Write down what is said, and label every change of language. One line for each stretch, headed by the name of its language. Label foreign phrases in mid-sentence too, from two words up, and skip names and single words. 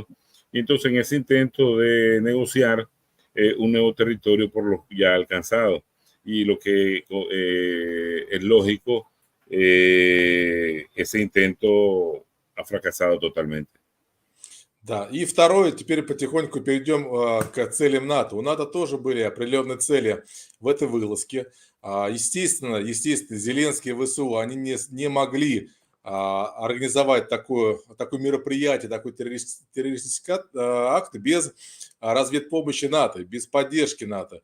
Spanish: Y entonces en ese intento de negociar un nuevo territorio por lo ya alcanzado. Y lo que es lógico, ese intento ha fracasado totalmente.
Russian: Да, и второе, теперь потихоньку перейдем к целям НАТО. У НАТО тоже были определенные цели в этой вылазке. Естественно, Зеленский и ВСУ, они не могли организовать такое мероприятие, такой террористический акт без разведпомощи НАТО, без поддержки НАТО.